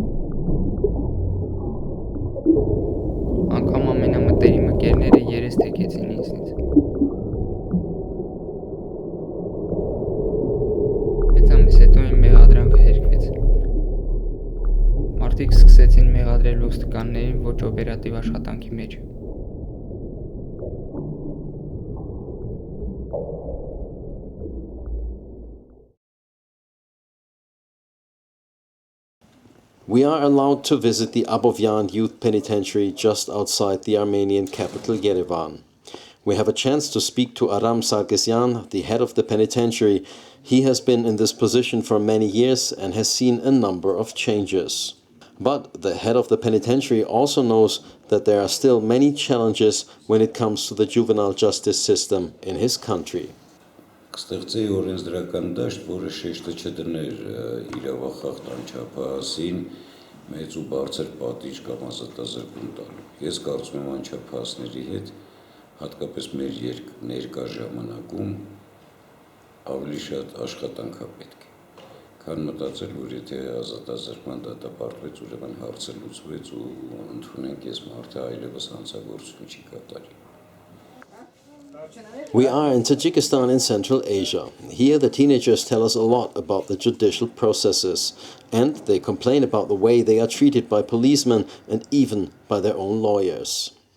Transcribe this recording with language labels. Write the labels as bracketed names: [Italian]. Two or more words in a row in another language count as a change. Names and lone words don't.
[Armenian] Անգամ ամենամտերիմ ընկերները երես թեքեցին ինձնից։ Բայց ամիս հետո իմ մեղադրանքը հերքվեց։ Մարդիկ սկսեցին մեղադրել ոստիկաններին ոչ օպերատիվ աշխատանքի մեջ։ [English] We are allowed to visit the Abovyan Youth Penitentiary just outside the Armenian capital Yerevan. We have a chance to speak to Aram Sargsyan, the head of the penitentiary. He has been in this position for many years and has seen a number of changes. But the head of the penitentiary also knows that there are still many challenges when it comes to the juvenile justice system in his country. [Armenian] Կստեղծեի օրենսդրական դաշտ, որը շեշտը չդներ իրավախախտ անչափահասին մեծ ու բարձր պատիժ կամ ազատազրկում տալու։ Ես կարծում եմ անչափահասների հետ, հատկապես մեր ներկա ժամանակում ավելի շատ աշխատանք է պետք։ Քան մտածել, որ եթե ազատազրկման դատապարտվեց, ուրեմն հարցը լուծվեց ու ընդունենք այս մարդը այլևս հանցագործություն չի կատարի։ [English] We are in Tajikistan in Central Asia. Here the teenagers tell us a lot about the judicial processes, and they complain about the way they are treated by policemen and even by their own lawyers.